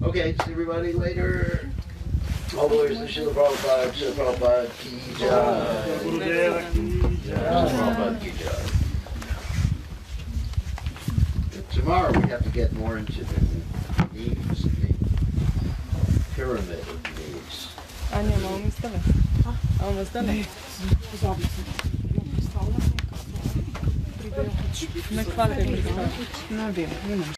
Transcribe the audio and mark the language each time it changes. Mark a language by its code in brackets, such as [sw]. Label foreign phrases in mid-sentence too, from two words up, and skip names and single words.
[en] Okay, see everybody later. All glories to Srila Prabhupada, Srila Prabhupada, [hi] Ki Jai. [en] Tomorrow we have to get more into the needs, the pyramid of needs. [sl] Anja, malo mi stane? A vam stane? Ne hvate,